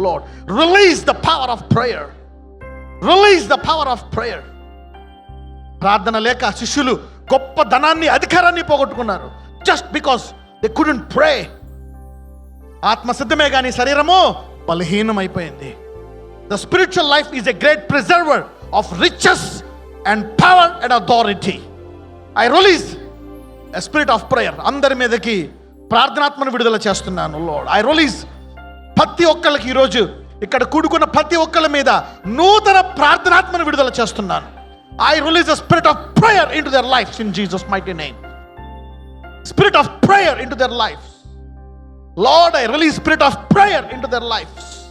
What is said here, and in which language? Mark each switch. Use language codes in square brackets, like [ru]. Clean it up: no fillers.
[en] Lord, release the power of prayer. Release the power of prayer. [te] ప్రార్థన లేక శిష్యులు గొప్ప ధనాన్ని, అధికారాన్ని పోగొట్టుకున్నారు. జస్ట్ బికాస్ దే కుడెంట్ ప్రే. ఆత్మ సిద్ధమే కానీ శరీరము బలహీనమైపోయింది. [en] The spiritual life is a great preserver of riches and power and authority. I release a spirit of prayer. [te] అందరి మీదకి ప్రార్థనాత్మను విడుదల చేస్తున్నాను. Lord, I release ప్రతి ఒక్కళ్ళకి ఈరోజు ఇక్కడ కూడుకున్న ప్రతి ఒక్కళ్ళ మీద నూతన ప్రార్థనాత్మను విడుదల చేస్తున్నాను. [en] I release the spirit of prayer into their lives in Jesus mighty name. Spirit of prayer into their lives. Lord, I release spirit of prayer into their lives.